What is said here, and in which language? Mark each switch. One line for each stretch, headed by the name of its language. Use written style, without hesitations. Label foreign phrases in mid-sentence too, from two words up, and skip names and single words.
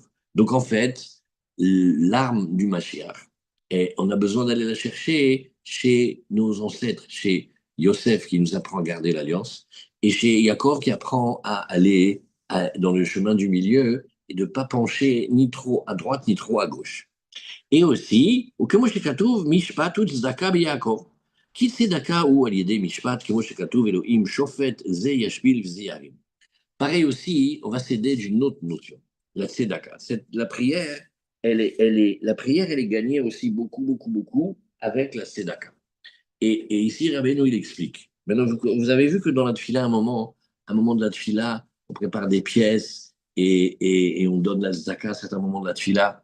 French: Donc en fait, l'arme du Mashiach, et on a besoin d'aller la chercher chez nos ancêtres, chez Yosef qui nous apprend à garder l'alliance, et chez Yaakov qui apprend à aller dans le chemin du milieu et de ne pas pencher ni trop à droite ni trop à gauche. Et aussi,
Hebrew: וכמו שכתוב, משפט וצדקה ביעקב. כי צדקה הוא על ידי משפט, כמו שכתוב, אלוהים שופט, זה ישפיל וזה ירים.
French: Pareil aussi, on va s'aider d'une autre notion, la tzedaka. La prière, la prière, elle est gagnée aussi beaucoup, beaucoup, beaucoup avec la tzedaka. Et ici, Rabbeinu, il explique. Maintenant, vous avez vu que dans la tfila, un moment de la tfila, on prépare des pièces et on donne la tzedaka à certains moments de la tfila.